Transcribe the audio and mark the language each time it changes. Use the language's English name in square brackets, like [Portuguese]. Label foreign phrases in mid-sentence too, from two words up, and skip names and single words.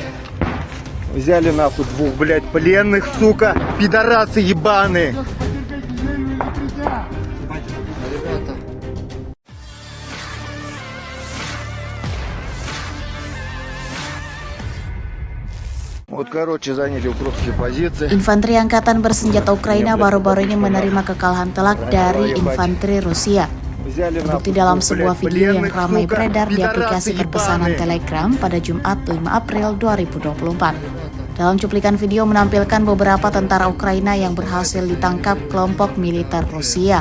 [Russian] Взяли нахуй двух, блядь, пленных, сука, пидорасы ебаные. Вот, короче, заняли укропские позиции. [Indonesian] Infanteri Angkatan Bersenjata Ukraina baru-baru ini menerima kekalahan telak dari infanteri Rusia. Terbukti dalam sebuah video yang ramai beredar di aplikasi perpesanan Telegram pada Jumat 5 April 2024. Dalam cuplikan video menampilkan beberapa tentara Ukraina yang berhasil ditangkap kelompok militer Rusia.